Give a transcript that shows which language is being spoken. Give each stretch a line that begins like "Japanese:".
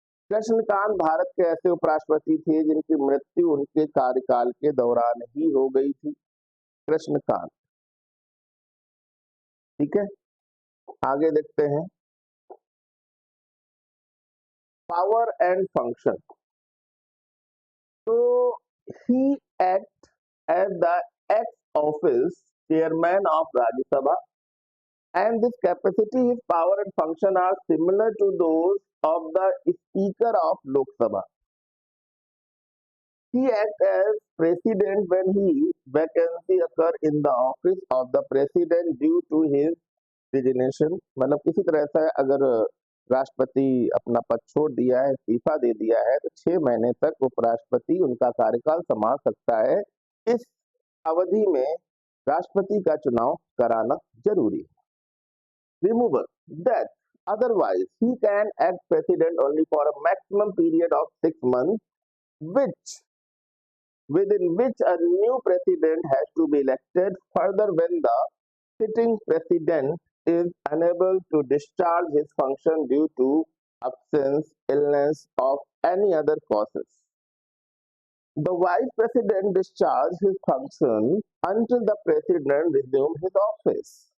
Hindi: कृष्णकांत भारत के ऐसे उपराष्ट्रपति थे जिनकी मृत्यु उनके कार्यकाल के दौरान ही हो गई थी। कृष्णकांत, ठीक है। आगे देखते हैं, पावर एंड फंक्शन।
English: तो ही act as the x office chairman of Rajya Sabha and this capacity, his power and function are similar to those of the Speaker of Lok Sabha. He acts as president when he vacancy occur in the office of the president due to his resignation.
Hindi: मतलब किसी तरह से अगर राष्ट्रपति अपना पद छोड़ दिया है, इस्तीफा दे दिया है, तो 6 महीने तक उपराष्ट्रपति उनका कार्यकाल संभाल सकता है। इस अवधि में राष्ट्रपति का चुनाव कराना जरूरी है।
English: Removal, death. Otherwise, he can act president only for a maximum period of 6 months, within which a new president has to be elected. Further, when the sitting president is unable to discharge his function due to absence, illness, or any other causes, the vice president discharges his function until the president resumes his office.